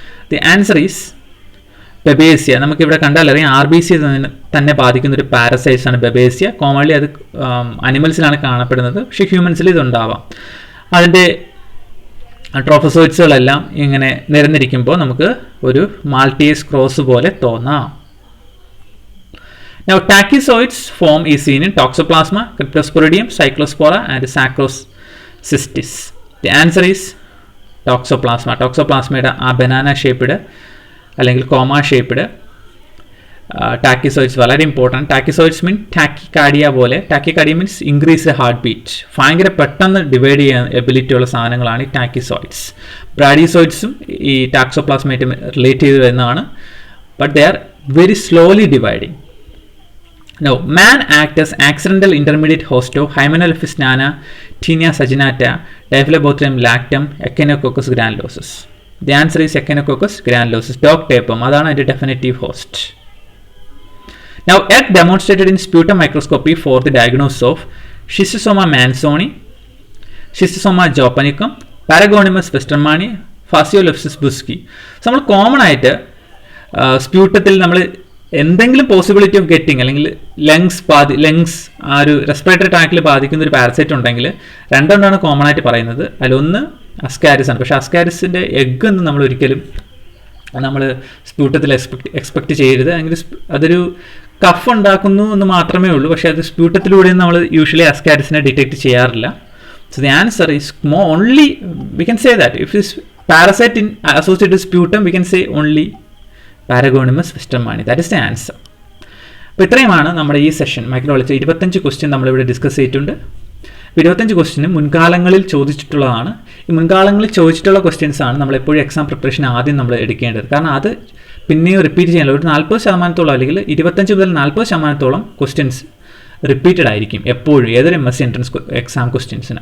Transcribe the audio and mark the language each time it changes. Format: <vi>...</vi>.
<en>The answer is babesia.</en> <ml>നമുക്കിവിടെ കണ്ടാലറിയാം RBC തന്നെ ബാധിക്കുന്ന ഒരു പാരസൈറ്റ്സ് ആണ് ബെബേസിയ. കോമൺലി അത് അനിമൽസിലാണ് കാണപ്പെടുന്നത്. പക്ഷേ ഹ്യൂമൻസിൽ ഇതുണ്ടാവാം. അതിൻ്റെ ട്രോഫോസോയിഡ്സുകളെല്ലാം ഇങ്ങനെ നിരന്നിരിക്കുമ്പോൾ നമുക്ക് ഒരു മാൾട്ടേസ് ക്രോസ് പോലെ തോന്നാം.</ml> <en>Now, tachyzoids form is seen in Toxoplasma, Cryptosporidium, Cyclospora and Sacrocystis. The answer is Toxoplasma.</en> <ml>ടോക്സോപ്ലാസ്മയുടെ ആ ബനാന ഷേപ്പ്ഡ് അല്ലെങ്കിൽ കോമ ഷേപ്പ്ഡ് ടാക്കിസോയിഡ്സ് വളരെ ഇമ്പോർട്ടൻറ്റ്. ടാക്കിസോയിഡ്സ് മീൻ ടാക്കിക്കാർഡിയ പോലെ. Tachycardia means increase heart beat. ഭയങ്കര പെട്ടെന്ന് ഡിവൈഡ് ചെയ്യാൻ എബിലിറ്റി ഉള്ള സാധനങ്ങളാണ് ഈ ടാക്കിസോയിഡ്സ്. ബ്രാഡിസോയിഡ്സും ഈ ടാക്സോപ്ലാസ്മയായിട്ട് റിലേറ്റ് ചെയ്ത് വരുന്നതാണ്.</ml> <en>But they are very slowly dividing. Now, man acts as accidental intermediate host of Hymenophysis nana, Taenia saginata, Diphyllobothrium lactum, Echinococcus granulosus. The answer is Echinococcus granulosus. Dog tapeworm,</en> <ml>അതാണ് അതിൻ്റെ</ml> <en>definitive host. Now, egg demonstrated in sputum microscopy for the diagnosis of Schistosoma mansoni, Schistosoma japonicum, Paragonimus westermani, Phaseolopsis busci. So,</en> <ml>നമ്മൾ common ആയിട്ട് സ്പ്യൂട്ടത്തിൽ നമ്മൾ എന്തെങ്കിലും possibility of getting അല്ലെങ്കിൽ lungs ആ ഒരു respiratory ട്രാക്കിൽ ബാധിക്കുന്ന ഒരു പാരസൈറ്റ് ഉണ്ടെങ്കിൽ രണ്ടെണ്ണമാണ് കോമൺ ആയിട്ട് പറയുന്നത്. അതിലൊന്ന് അസ്കാരിസ് ആണ്. പക്ഷേ അസ്കാരിസിൻ്റെ എഗ്ഗ് ഒന്നും നമ്മൾ ഒരിക്കലും നമ്മൾ സ്പ്യൂട്ടത്തിൽ എക്സ്പെക്ട് ചെയ്യരുത്. അല്ലെങ്കിൽ അതൊരു കഫ് ഉണ്ടാക്കുന്നു എന്ന് മാത്രമേ ഉള്ളൂ. പക്ഷേ അത് സ്പ്യൂട്ടത്തിലൂടെയും നമ്മൾ യൂഷ്വലി അസ്കാരിസിനെ ഡിറ്റക്ട് ചെയ്യാറില്ല.</ml> <en>So the answer is only, we can say that if this parasite in associated with sputum, we can say only Paragonimus westermanni. That is the answer.</en> <ml>അപ്പോൾ ഇത്രയുമാണ് നമ്മുടെ ഈ സെഷൻ മൈക്രോബയോളജി 25 ക്വസ്റ്റ്യൻ നമ്മളിവിടെ discuss ചെയ്തിട്ടുണ്ട്. 25 question മുൻകാലങ്ങളിൽ ചോദിച്ചിട്ടുള്ളതാണ്. ഈ മുൻകാലങ്ങളിൽ ചോദിച്ചിട്ടുള്ള ക്വസ്റ്റ്യൻസ് ആണ് നമ്മളെപ്പോഴും എക്സാം പ്രിപ്പറേഷൻ ആദ്യം നമ്മൾ എടുക്കേണ്ടത്. കാരണം അത് പിന്നെയും റിപ്പീറ്റ് ചെയ്യാനുള്ള ഒരു 40% അല്ലെങ്കിൽ 25 മുതൽ 40% ക്വസ്റ്റ്യൻസ് റിപ്പീറ്റഡ് ആയിരിക്കും എപ്പോഴും ഏതൊരു MSc എൻട്രൻസ് എക്സാം ക്വസ്റ്റ്യൻസിന്.</ml>